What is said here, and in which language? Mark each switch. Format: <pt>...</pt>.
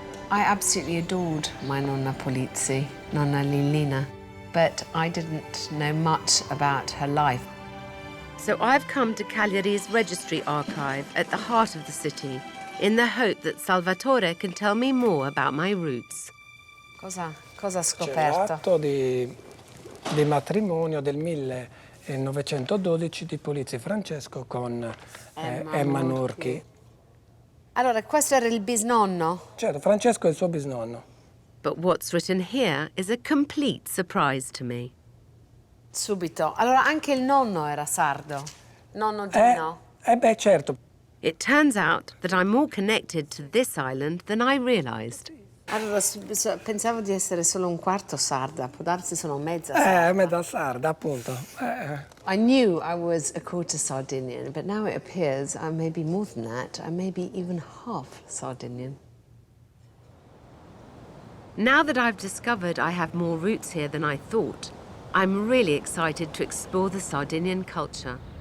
<en>I absolutely adored my nonna Polizzi, Nonna Lillina, but I didn't know much about her life. So I've come to Cagliari's registry archive at the heart of the city, in the hope that Salvatore can tell me more about my roots.</en> <it>Cosa ha C'è scoperto? l'atto di matrimonio del 1912 di Polizzi Francesco con Emma Nurchi. Allora, questo era il bisnonno? Certo, Francesco è il suo bisnonno.</it> <en>But what's written here is a complete surprise to me.</en> <it>Subito. Allora, anche il nonno era sardo? Nonno Dino? Beh, certo.</it> <en>It turns out that I'm more connected to this island than I realised.</en> <it>Allora, pensavo di essere solo un quarto sarda, può darsi sono mezza sarda. Mezza sarda, appunto.</it> <en>I knew I was a quarter Sardinian, but now it appears I may be more than that. I may be even half Sardinian. Now that I've discovered I have more roots here than I thought, I'm really excited to explore the Sardinian culture.</en>